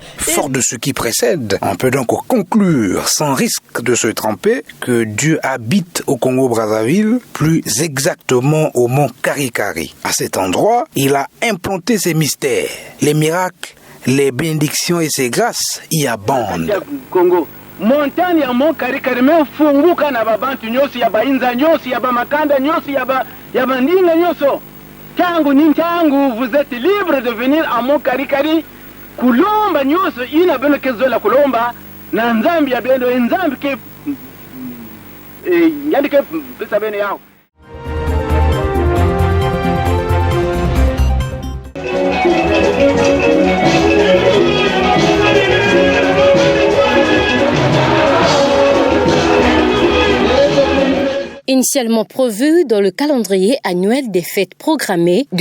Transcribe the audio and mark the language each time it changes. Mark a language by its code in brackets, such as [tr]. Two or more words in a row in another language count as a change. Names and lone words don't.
[fr] Fort de ce qui précède, on peut donc conclure, sans risque de se tromper, que Dieu habite au Congo-Brazzaville, plus exactement au mont Karikari. À cet endroit, il a implanté ses mystères. Les miracles, les bénédictions et ses grâces y abondent. [ktu] Montagne ya mont Karikari mefunguka na babantu nyosi ya bainza nyosi ya bamakanda nyosi ya bandinga nyoso. Tangu, [fr] vous êtes libre de venir à mont Karikari. [ktu] Kulomba nyoso ina beno kezola kulomba na nzambi ya beno nzambi ke yandike pesa beno yao. [fr] Initialement prévu dans le calendrier annuel des fêtes programmées de